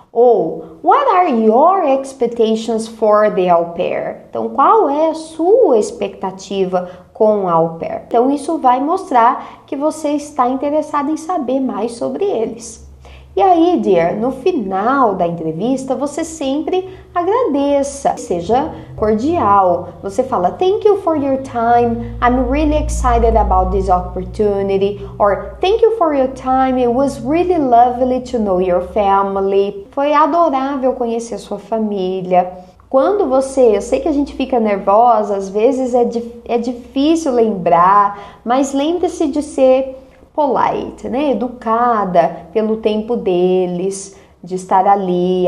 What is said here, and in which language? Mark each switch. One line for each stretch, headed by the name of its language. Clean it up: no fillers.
English: Ou, what are your expectations for the au pair?
Portuguese: Então, qual é a sua expectativa com a au pair? Então, isso vai mostrar que você está interessado em saber mais sobre eles. E aí, dear, no final da entrevista, você sempre agradeça, seja cordial. Você fala,
English: thank you for your time, I'm really excited about this opportunity, or thank you for your time, it was really lovely to know your family.
Portuguese: Foi adorável conhecer sua família. Eu sei que a gente fica nervosa, às vezes é difícil lembrar, mas lembre-se de ser polite, né? Educada pelo tempo deles, de estar ali.